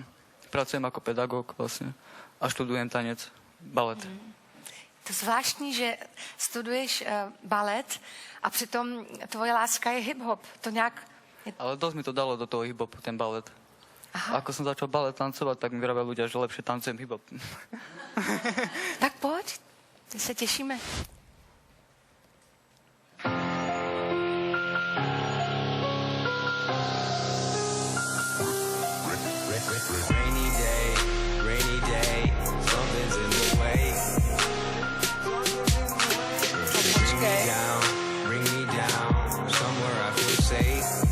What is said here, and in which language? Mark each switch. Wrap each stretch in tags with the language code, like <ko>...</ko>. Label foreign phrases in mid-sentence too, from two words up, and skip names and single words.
<sk>Pracujem ako pedagóg vlastne a študujem tanec, balet.</sk> <cs>To zvláštní, že studuješ balet a přitom tvoje láska je hip-hop. To nějak...</cs> <sk>Ale dosť mi to dalo do toho hip-hopu, ten balet. Aha. Ako som začal balet tancovať, tak mi vravia ľudia, že lepšie tancujem hip-hop.</sk> <cs>Tak pojď, se těšíme.</cs> <en>Rainy day, something's in the way. Bring me down, somewhere I feel safe.</en>